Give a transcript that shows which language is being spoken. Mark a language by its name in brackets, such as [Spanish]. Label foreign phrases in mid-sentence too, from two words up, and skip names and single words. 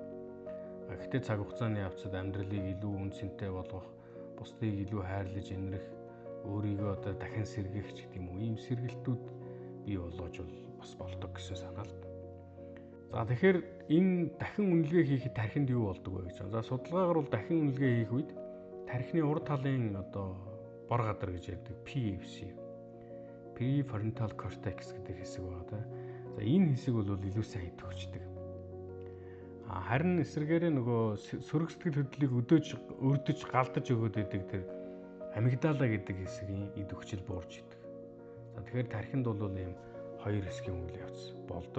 [Mongolian] Гэхдээ цаг хугацааны явцад амьдралыг илүү үнцэнтэй болгох, бусдыг илүү хайрлаж инрэх, өөрийгөө одоо дахин сэргийх гэдэг юм уу, ийм сэргэлтүүд бий болгож бас болдог гэсэн санаа л. За тэгэхээр энэ дахин үнэлгээ хийхэд тархинд юу болдог вэ гэж. За судалгаагаар бол дахин үнэлгээ хийх үед тархины урд талын одоо бор гадар гэж ярьдаг PFC, [English] prefrontal cortex [Mongolian] гэдэг хэсэг байгаа да. За энэ хэсэг бол илүү сайн идэвхждэг. Харин эсрэгээр нөгөө сөрөг сэтгэл хөдлөлийг өрдөж галдаж өгöd байдаг тэр амигдала гэдэг хэсгийн идэвхжил буурж идэг. За тэгэхээр тархинд бол ийм хоёр хэсгийн үйл явц болдог.